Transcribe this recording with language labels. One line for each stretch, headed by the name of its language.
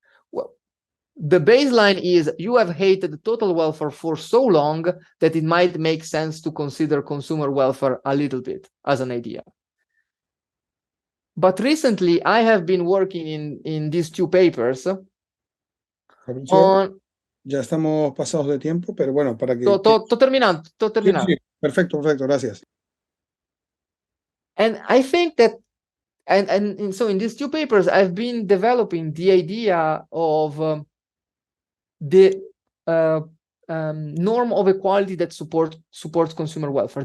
English: Well, the baseline is you have hated total welfare for so long that it might make sense to consider consumer welfare a little bit as an idea. But recently, I have been working in these two papers.
Spanish: Ya estamos pasados de tiempo, pero bueno, para que... Estoy terminando. Sí, perfecto, gracias.
English: And I think that, and so in these two papers, I've been developing the idea of the norm of equality that supports consumer welfare.